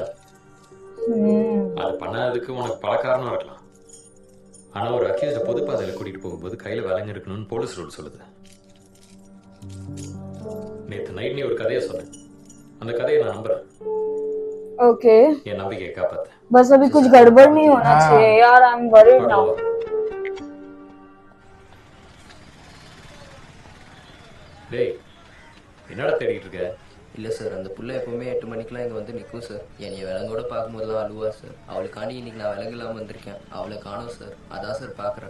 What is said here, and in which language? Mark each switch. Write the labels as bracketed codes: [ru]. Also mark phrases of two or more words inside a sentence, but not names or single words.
[ta] அது பண்ணாததுக்கு உனக்கு பல காரணம் இருக்கலாம். ஆனா ஒரு அக்யூஸ்ட பொது பாதையில கூட்டிட்டு போகும்போது கையில விலங்கு இருக்கணும்னு [en] police rule [ta] சொல்லுது. நேற்று நைட் நீ ஒரு கதையை சொன்ன, அந்த கதையை நான் நம்புறேன். ओके என் நம்பிக்கையை காப்பாத்த. [hi] बस अभी कुछ गड़बड़ नहीं होना चाहिए यार. [en] I am worried now. [ta] டேய் என்னடா தேடிட்டு இருக்க? இல்லை சார், அந்த புள்ள எப்பவுமே 8 மணிக்கெலாம் இங்கே வந்து நிற்கும் சார். என்னைய விலங்கோட பார்க்கும்போதெல்லாம் அழுவா சார். அவளுக்காண்டி இன்னைக்கு நான் விலங்கு இல்லாமல் வந்திருக்கேன். அவளை காணோம் சார், அதான் சார் பார்க்குறேன்.